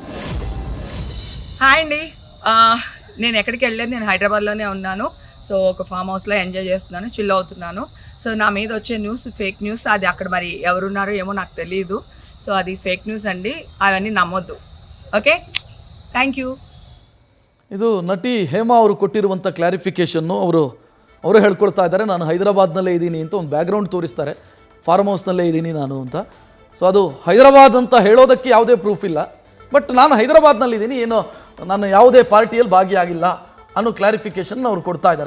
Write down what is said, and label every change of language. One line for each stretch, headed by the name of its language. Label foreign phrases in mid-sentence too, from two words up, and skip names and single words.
Telugu: హాయ్ అండి, నేను ఎక్కడికి వెళ్ళలేదు, నేను హైదరాబాద్లోనే ఉన్నాను. సో ఒక
English: farm house
Telugu: ఎంజాయ్ చేస్తున్నాను, చిల్ అవుతున్నాను. సో నా మీద వచ్చే
English: news fake news,
Telugu: అది అక్కడ మరి ఎవరున్నారో ఏమో నాకు తెలియదు. సో అది
English: fake news
Telugu: అండి, అవన్నీ నమ్మొద్దు. ఓకే,
English: thank you.
Kannada: ಇದು ನಟಿ ಹೇಮಾ ಅವರು ಕೊಟ್ಟಿರುವಂಥ ಕ್ಲಾರಿಫಿಕೇಷನ್ನು. ಅವರು ಹೇಳ್ಕೊಳ್ತಾ ಇದ್ದಾರೆ, ನಾನು ಹೈದರಾಬಾದ್ನಲ್ಲೇ ಇದ್ದೀನಿ ಅಂತ ಒಂದು ಬ್ಯಾಕ್ಗ್ರೌಂಡ್ ತೋರಿಸ್ತಾರೆ,
English: farm house
Kannada: ಇದ್ದೀನಿ ನಾನು ಅಂತ. ಸೊ ಅದು ಹೈದರಾಬಾದ್ ಅಂತ ಹೇಳೋದಕ್ಕೆ ಯಾವುದೇ ಪ್ರೂಫ್ ಇಲ್ಲ, ಬಟ್ ನಾನು ಹೈದರಾಬಾದ್ನಲ್ಲಿದ್ದೀನಿ, ಏನೋ ನಾನು ಯಾವುದೇ ಪಾರ್ಟಿಯಲ್ಲಿ ಭಾಗಿಯಾಗಿಲ್ಲ ಅನ್ನೋ ಕ್ಲಾರಿಫಿಕೇಷನ್ ಅವರು ಕೊಡ್ತಾ ಇದ್ದಾರೆ.